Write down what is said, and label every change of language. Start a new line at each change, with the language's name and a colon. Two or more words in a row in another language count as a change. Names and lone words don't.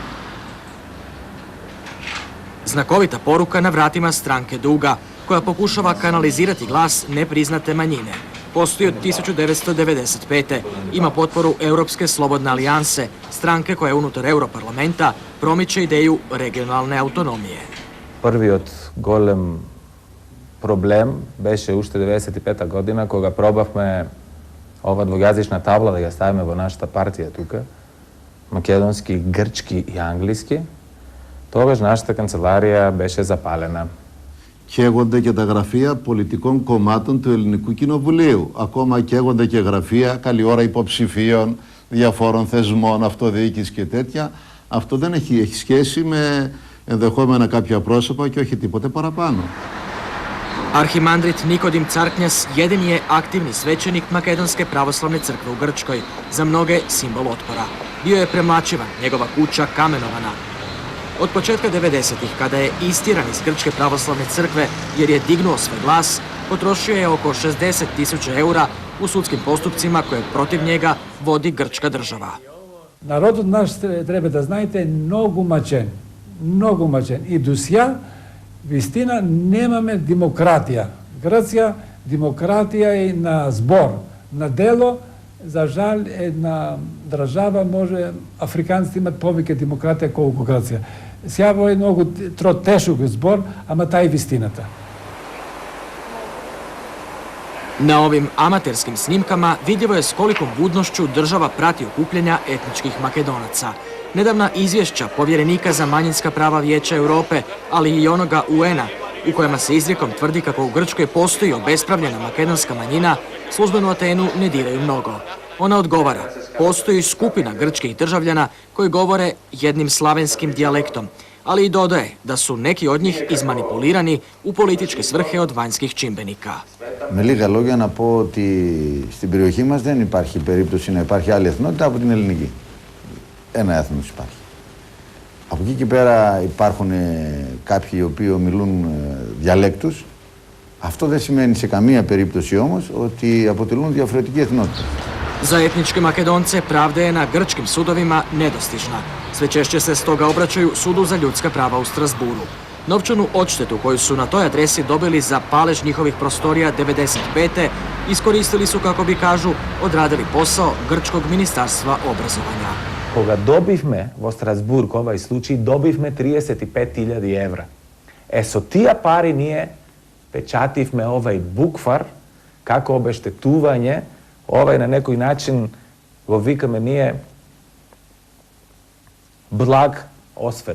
Croatian: Znakovita poruka na vratima stranke Duga, koja pokušava kanalizirati glas nepriznate manjine. Postoji od 1995. Ima potporu Europske slobodne alijanse, stranke koja unutar Europarlamenta promiče ideju regionalne autonomije.
Macedonian: Први од голем проблем беше уште 95-та година, кога пробавме ова двојазична табла да ја ставиме во нашата партија тука, македонски, грчки и англиски, тогаш нашата канцеларија беше запалена.
Greek: Καίγονται και τα γραφεία πολιτικών κομμάτων του Ελληνικού Κοινοβουλίου. Ακόμα καίγονται και γραφεία, καλή ώρα υποψηφίων, διαφόρων θεσμών, αυτοδιοίκησης και τέτοια. Αυτό δεν έχει σχέση με ενδεχόμενα κάποια πρόσωπα και όχι τίποτε παραπάνω.
Croatian: Arhimandrit Nikodim Carknjas jedini je aktivni svećenik Makedonske pravoslavne crkve u Grčkoj, za mnoge simbol otpora. Bio je premlaćivan, njegova kuća kamenovana. Od početka 90-ih, kada je istjeran iz Grčke pravoslavne crkve jer je dignuo svoj glas, potrošio je oko 60.000 eura u sudskim postupcima koje protiv njega vodi grčka država.
Macedonian: Народот наш треба да знаете многу мачен. И досја, вистина, немаме демократија. Грција, демократија е на збор, на дело. За жал, една држава може, африканците имат повеќе демократија колку Грција. Сега е многу тешок збор, ама тај вистината.
Croatian: Na ovim amaterskim snimkama vidljivo je s kolikom budnošću država prati okupljanja etničkih Makedonaca. Nedavna izvješća povjerenika za manjinska prava Vijeća Europe, ali i onoga UN-a, u kojima se izrijekom tvrdi kako u Grčkoj postoji obespravljena makedonska manjina, službenu Atenu ne diraju mnogo. Ona odgovara, postoji skupina grčkih državljana koji govore jednim slavenskim dijalektom, ali i dodaje da su neki od njih izmanipulirani u političke svrhe od vanjskih čimbenika.
Greek: Με λίγα λόγια να πω ότι στην περιοχή μας δεν υπάρχει περίπτωση να υπάρχει άλλη εθνότητα από την ελληνική. Ένα έθνος υπάρχει. Από εκεί και πέρα υπάρχουν κάποιοι οι οποίοι μιλούν διαλέκτους. Αυτό δεν σημαίνει σε καμία περίπτωση όμως ότι αποτελούν διαφορετική εθνότητα.
Croatian: Za etničke Makedonce pravda je na grčkim sudovima nedostižna. Sve češće se stoga obraćaju Sudu za ljudska prava u Strasburu. Novčanu odštetu koju su na toj adresi dobili za palež njihovih prostorija 95. iskoristili su, kako bi kažu, odradili posao Grčkog ministarstva obrazovanja.
Macedonian: Кога добивме во Страсбург овај случај, добивме 35.000 евра. Со тие пари ние печативме овај буквар како обештетување, овај на некој начин го викаме ние благ освет.